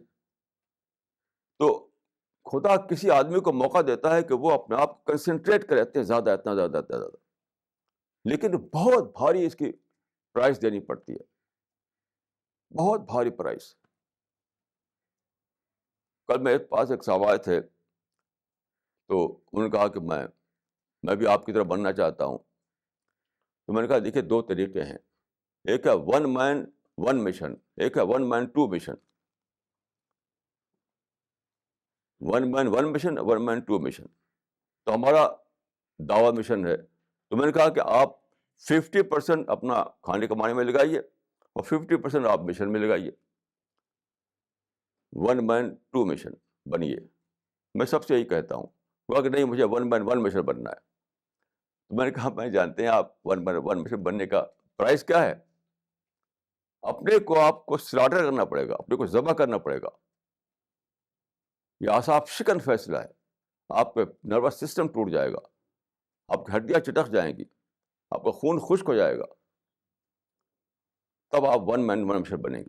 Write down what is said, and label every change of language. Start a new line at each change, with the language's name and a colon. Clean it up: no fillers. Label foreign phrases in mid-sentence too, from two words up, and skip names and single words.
Urdu: تو خدا کسی آدمی کو موقع دیتا ہے کہ وہ اپنے آپ کنسنٹریٹ کرے اتنے زیادہ, اتنا زیادہ, اتنا زیادہ, لیکن بہت بھاری اس کی پرائز دینی پڑتی ہے, بہت بھاری پرائز. کل میرے پاس ایک صاحب آئے تھے, تو انہوں نے کہا کہ میں بھی آپ کی طرح بننا چاہتا ہوں. تو میں نے کہا دیکھیے, دو طریقے ہیں. ایک ہے
English: 1 man 1 mission,
Urdu: ایک ہے
English: 1 man 2 mission. 1 man 1 mission, 1 man 2 mission.
Urdu: تو ہمارا دعویٰ مشن ہے. تو میں نے کہا کہ آپ 50% اپنا کھانے کمانے میں لگائیے اور 50% آپ مشن میں لگائیے.
English: 1 man 2 mission بنیے.
Urdu: میں سب سے یہی کہتا ہوں. وہ کہ نہیں, مجھے
English: 1 man 1 mission
Urdu: بننا ہے. تو میں نے کہا میں جانتے ہیں آپ
English: 1 man 1 mission
Urdu: بننے کا پرائز کیا ہے. اپنے کو آپ کو سلاٹر کرنا پڑے گا, اپنے کو ذبح کرنا پڑے گا. یہ اعصاب شکن فیصلہ ہے. آپ کا
English: nervous system
Urdu: ٹوٹ جائے گا, آپ کی ہڈیاں چٹک جائیں گی, آپ کا خون خشک ہو جائے گا, تب آپ
English: one man one mission
Urdu: بنیں گے.